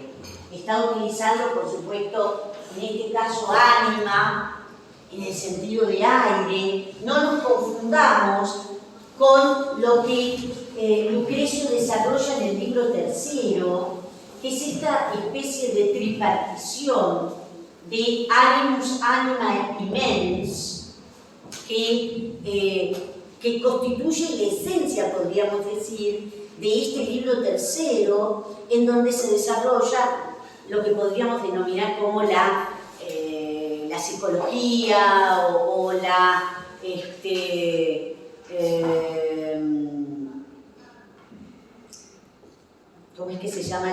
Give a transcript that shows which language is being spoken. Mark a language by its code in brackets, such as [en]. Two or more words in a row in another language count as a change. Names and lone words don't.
[es] Está utilizando, por supuesto, en este caso ánima, en el sentido de aire. No nos confundamos con lo que Lucrecio desarrolla en el libro tercero, que es esta especie de tripartición de [la] animus, anima et mens, [es] que constituye la esencia, podríamos decir, de este libro tercero, en donde se desarrolla lo que podríamos denominar como la psicología o la ¿cómo es que se llama?